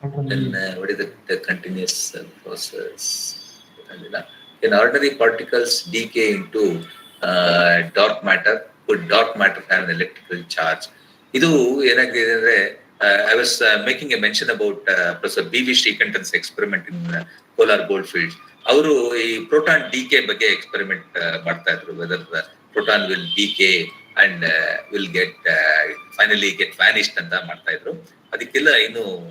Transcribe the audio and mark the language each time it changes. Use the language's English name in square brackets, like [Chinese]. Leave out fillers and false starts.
[English] Then what is the continuous process? Can ordinary particles decay into dark matter? Could dark matter have an electrical charge? [Kannada] Idu enaಗಿದೆ ಅಂದ್ರೆ [English] I was making a mention about Professor B.V. Srikantan's experiment in polar goldfields. [Kannada] ಅವರು ಈ proton DK ಬಗ್ಗೆ experiment ಮಾಡ್ತಾ ಇದ್ರು. [English] whether proton will decay and will finally get vanished [Kannada] ಅಂತ ಮಾಡ್ತಾ ಇದ್ರು. ಅದಕ್ಕೆಲ್ಲ ಇನ್ನು